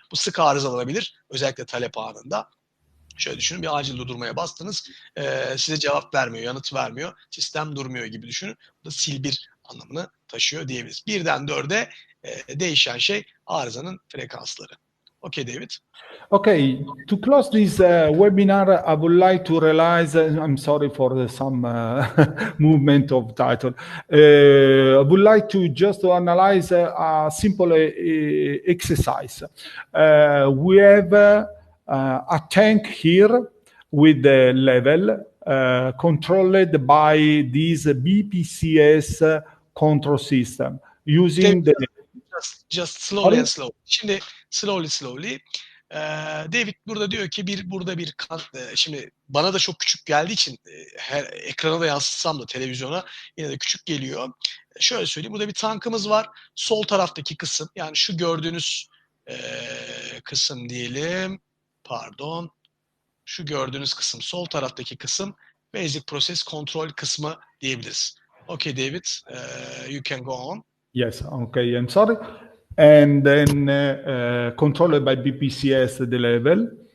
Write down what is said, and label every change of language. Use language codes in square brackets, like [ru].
[tr] Bu sık arızalanabilir. Özellikle talep anında. Şöyle düşünün, bir acil durdurmaya bastınız, size cevap vermiyor, yanıt vermiyor, sistem durmuyor gibi düşünün. Bu da sil 1 anlamını taşıyor diyebiliriz. 1'den 4'e değişen şey arızanın frekansları. [en] Okay, David? Okay, to close this webinar, I would like to realize, I'm sorry for some movement of title. I would like to just analyze a simple exercise. We have a tank here with the level controlled by this BPCS control system using the... Just slowly and slowly. [tr] Şimdi [en] slowly. [tr] David burada diyor ki burada bir şimdi bana da çok küçük geldiği için her ekrana da yansıtsam da televizyona yine de küçük geliyor. Şöyle söyleyeyim, burada bir tankımız var. Sol taraftaki kısım, yani şu gördüğünüz kısım diyelim. Pardon. Şu gördüğünüz kısım, sol taraftaki kısım Basic Process Control kısmı diyebiliriz. [en] Okay, David, you can go on. Yes, okay, I'm sorry. And then controlled by BPCS the level.